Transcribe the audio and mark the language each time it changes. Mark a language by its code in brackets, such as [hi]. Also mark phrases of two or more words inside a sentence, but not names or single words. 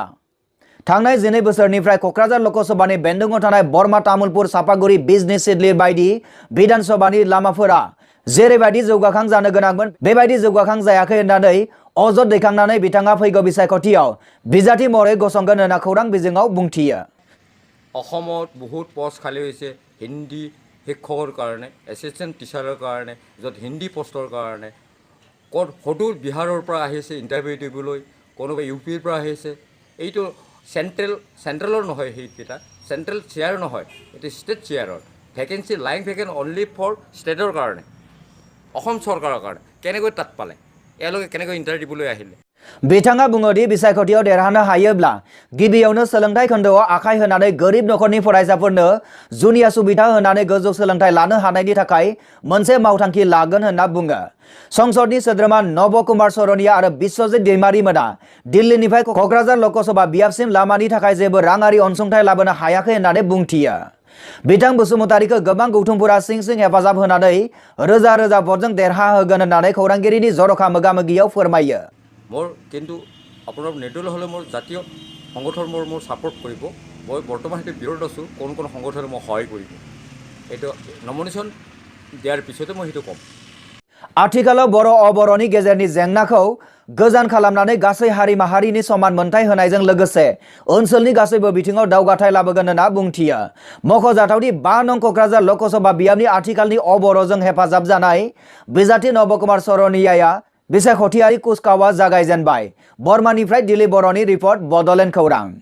[brx] थांनाय 12 बोसोरनिफ्राय क'क्राझार लोकसभानि बेन्दोङाव थानाय बरमा तामुलपुर सापागुरि बिजनी सिडली बायदि बिधानसभानि लामाफोरा जेरैबायदि जौगाखां जानो गोनांमोन बेबायदि जौगाखां जायाखै होननानै अजद दैखांनानै बिथाङा फैगौ बिसायख'थियाव बिजाथि महरै गसंगोन होनना खौरां बिजोङाव बुंथियो। [as] অসমত বহুত পোষ্ট খালী হৈছে হিন্দী শিক্ষকৰ কাৰণে, [en] assistant teacher [as] কাৰণে, য'ত হিন্দী পোষ্টৰ কাৰণে। ক'ত সদূৰ বিহাৰৰ পৰা আহিছে ইণ্টাৰভিউ দিবলৈ, কোনোবা UPৰ পৰা আহিছে। এইটো চেণ্ট্ৰেলৰ নহয়, সেইকেইটা [en] central chair [as] নহয়, এইটো [en] state chair vacancy line vacancy only for state [as] কাৰণে, অসম চৰকাৰৰ কাৰণে। কেনেকৈ তাত পালে, এওঁলোকে কেনেকৈ ইণ্টাৰভিউ দিবলৈ আহিলে? [brx] बिथाङा बुङो दि बिसायख'थियाव देरहानो हायोब्ला गिबियावनो सोलोंथाइ खोन्दोआव आखाइ होनानै गोरिब नखरनि फरायसाफोरनो जुनिया सुबिदा होनानै गोजौ सोलोंथाइ लानो हानायनि थाखाय मोनसे मावथांखि लागोन होनना बुङो। संसदनि सोद्रोमा नब कुमार सरनिया आरो बिश्वजित दैमारिमोना दिल्लीनिफ्राय क'क्राझार लोकसभा बियाबसिम लामानि थाखाय जेबो राङारि अनसुंथाइ लाबोनो हायाखै होननानै बुंथियो। बिथां बसुमतारीखौ गोबां गौथुमफोरा सिं हेफाजाब होनानै रोजा रोजा भटजों देरहाहोगोन होननानै खौरांगिरिनि जर'खा मोगामोगियाव फोरमायो। [as] মোৰ কিন্তু আপোনাৰ নিৰ্দলীয় হ'লে মোৰ জাতীয় সংগঠন মোৰ ছাপোৰ্ট কৰিব। মই বৰ্তমান সেইটো বিৰোধ আছোঁ, কোন সংগঠনে মোক সহায় কৰিব। এইটো নমিনেশ্যন দিয়াৰ পিছতে মই সেইটো ক'ম। [brx] आथिखालाव बर' अबर'नि गेजेरनि जेंनाखौ गोजान खालामनानै गासै हारि माहारिनि समान मोनथाय होनायजों लोगोसे ओनसोलनि गासैबो बिथिङाव दावगाथाय लाबोगोन होनना बुंथियो। मख'जाथावदि 5 नं क'क्राझार लोकसभा बियाबनि आथिखालनि अबर'जों हेफाजाब जानाय बिजाथि नब कुमार सरनियाया बिसायख'थियारि कुचकावा जागायजेनबाय बर्मानिफ्राय दिल्ली बर'नि रिपर्ट बड'लेण्ड खौरां